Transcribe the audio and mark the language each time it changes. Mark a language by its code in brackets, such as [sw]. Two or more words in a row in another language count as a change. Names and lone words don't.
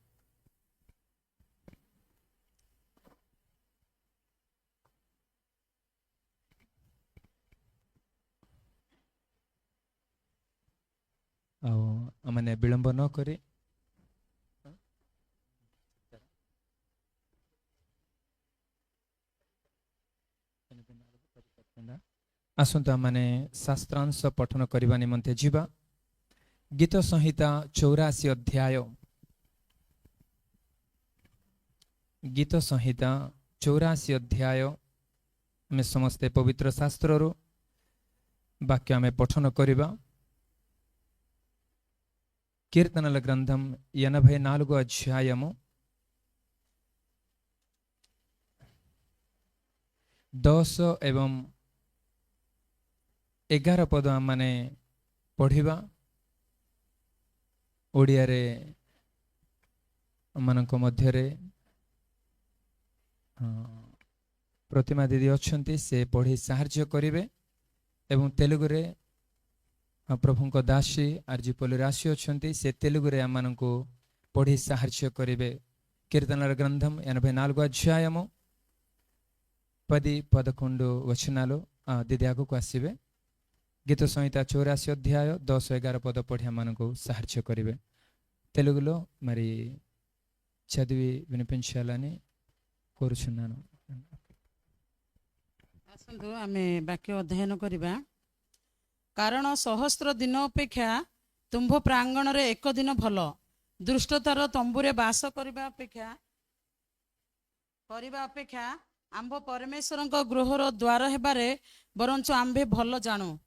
[or] ଆଉ ଆମମାନେ ବିଳମ୍ବ ନ କରି ଆସନ୍ତୁ ଆମମାନେ ଶାସ୍ତ୍ରାଂଶ ପଠନ କରିବା ନିମନ୍ତେ ଯିବା। ଗୀତ ସଂହିତା 84 ଅଧ୍ୟାୟ। ଗୀତ ସଂହିତା 84 ଅଧ୍ୟାୟ। ଆମେ ସମସ୍ତେ ପବିତ୍ର ଶାସ୍ତ୍ରରୁ ବାକ୍ୟ ଆମେ ପଠନ କରିବା। [te] కీర్తనల గ్రంథం 84 అధ్యాయము [or] 10 ଏବଂ 11 ପଦ ଆମମାନେ ପଢ଼ିବା। ଓଡ଼ିଆରେ ଆମମାନଙ୍କ ମଧ୍ୟରେ ପ୍ରତିମା ଦିଦି ଅଛନ୍ତି, ସେ ପଢ଼ି ସାହାଯ୍ୟ କରିବେ। ଏବଂ ତେଲୁଗୁରେ ପ୍ରଭୁଙ୍କ ଦାସୀ ଆର୍ଜି ପଲ୍ଲୀ ରାଶି ଅଛନ୍ତି, ସେ ତେଲୁଗୁରେ ଆମମାନଙ୍କୁ ପଢ଼ି ସାହାଯ୍ୟ କରିବେ। [te] కీర్తనల గ్రంథం 84 అధ్యాయము 10-11 వచనాలు [or] ଦିଦି ଆଗକୁ ଆସିବେ। ଗୀତ ସଂହିତା 84 ଅଧ୍ୟାୟ 10-11 ପଦ ପଢ଼ି ଆମମାନଙ୍କୁ ସାହାଯ୍ୟ କରିବେ। [te] తెలుగులో మరి చదివి వినిపించాలని కోరుచున్నాను। [or] ଆସନ୍ତୁ ଆମେ ବାକ୍ୟ ଅଧ୍ୟୟନ କରିବା। କାରଣ ସହସ୍ର ଦିନ ଅପେକ୍ଷା ତୁମ୍ଭ ପ୍ରାଙ୍ଗଣରେ ଏକ ଦିନ ଭଲ, ଦୁଷ୍ଟତାର ତମ୍ବୁରେ ବାସ କରିବା ଅପେକ୍ଷା ଆମ୍ଭ ପରମେଶ୍ୱରଙ୍କ ଗୃହର ଦ୍ୱାର ହେବାରେ ବରଞ୍ଚ ଆମ୍ଭେ ଭଲ ଜାଣୁ।